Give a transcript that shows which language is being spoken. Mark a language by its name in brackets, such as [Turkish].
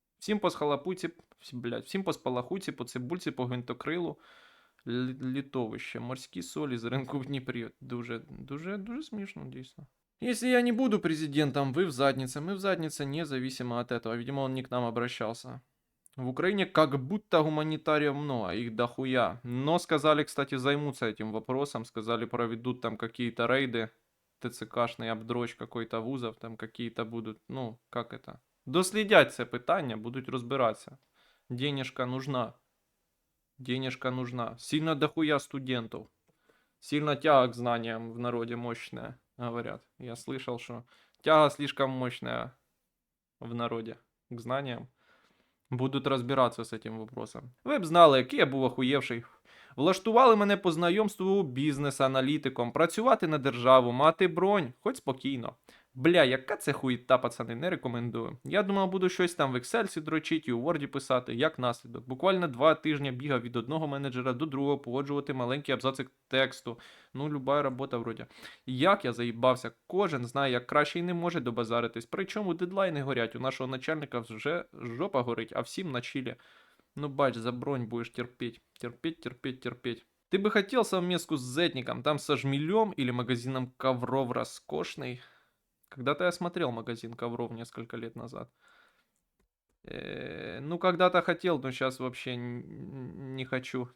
[Ukrainian] Всім по схалапуці, блядь, всім по спалахуці, по цибульці, по гвинтокрилу, літовище, морські солі з ринку в Дніпрі. Дуже смішно, дійсно. [Russian] Если я не буду президентом, вы в заднице, мы в заднице, независимо от этого. Видимо, он не к нам обращался. В Украине как будто гуманитариев много, их дохуя. Но сказали, кстати, займутся этим вопросом. Сказали, проведут там какие-то рейды, ТЦКшный обдрочь какой-то вузов, там какие-то будут, ну, как это? [Ukrainian] Дослідять це питання, будуть розбиратися. [Russian] Денежка нужна. Денежка нужна. Сильно дохуя студентов. Сильно тяга к знаниям в народе мощная, говорят. Я слышал, что тяга слишком мощная в народе к знаниям. [Ukrainian] Будуть розбиратися з цим вопросом. Ви б знали, який я був охуєвший. Влаштували мене по знайомству бізнес-аналітиком, працювати на державу, мати бронь, хоч спокійно. Бля, яка це хуїта, пацани, не рекомендую. Я думав, буду щось там в Excel дрочити і у Word писати, як наслідок. Буквально 2 тижні бігав від одного менеджера до другого, погоджувати маленькі абзаци тексту. Ну, люба робота вроді. Як я заїбався, кожен знає, як краще і не може добазаритись. Причому дедлайни горять, у нашого начальника вже жопа горить, а всім на чилі. [Russian] Ну, бач, за бронь будешь терпеть. Терпеть. Ты бы хотел совместку с Зетником, там со Жмелем или магазином ковров роскошный? Когда-то я смотрел магазин ковров несколько лет назад. Ну, когда-то хотел, но сейчас вообще не хочу.